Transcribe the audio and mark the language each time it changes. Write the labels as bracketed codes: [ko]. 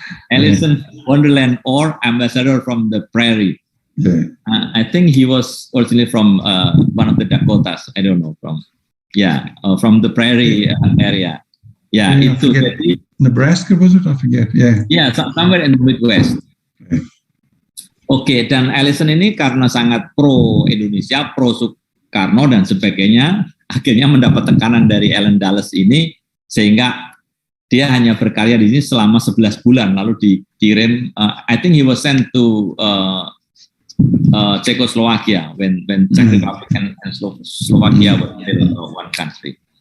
[en] Ellison Wonderland, or Ambassador from the Prairie. I think he was originally from one of the Dakotas. I don't know, from the prairie area. [id] Yeah, itu jadi [en] Nebraska, was it? I forget. Yeah, somewhere in the Midwest. [id] Oke, dan Ellison ini karena sangat pro Indonesia, pro Soekarno dan sebagainya, akhirnya mendapat tekanan dari Ellen Dulles ini, sehingga dia hanya berkarya di sini selama 11 bulan, lalu dikirim. [en] I think he was sent to Czechoslovakia when Czech Republic and Slovakia were still one country.